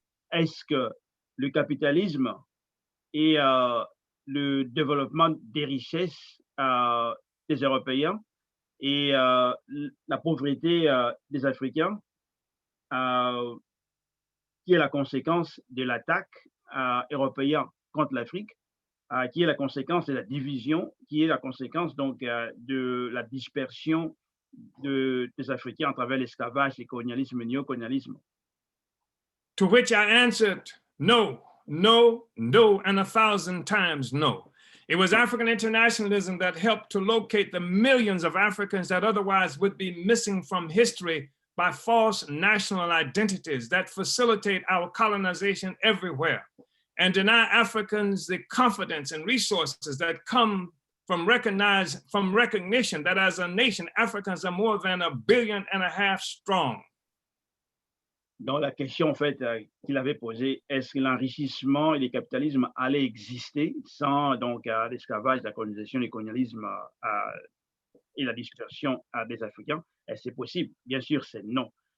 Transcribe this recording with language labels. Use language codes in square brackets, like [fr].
[fr] Est-ce que le capitalisme et le développement des richesses des Européens et la pauvreté des Africains, qui est la conséquence de l'attaque européenne contre l'Afrique, qui est la conséquence de la division, qui est la conséquence donc de la dispersion des Africains à travers l'esclavage, le colonialisme, le néocolonialisme. [en] To which I answered, no, no, no, and 1,000 times no. It was African internationalism that helped to locate the millions of Africans that otherwise would be missing from history by false national identities that facilitate our colonization everywhere and deny Africans the confidence and resources that come from recognition that as a nation, Africans are more than 1.5 billion strong. [fr] Dans la question en fait qu'il avait posée, est-ce que l'enrichissement et le capitalisme allaient exister sans donc l'esclavage, la colonisation, le colonialisme et la dispersion des Africains? Est-ce que c'est possible? Bien sûr, c'est non.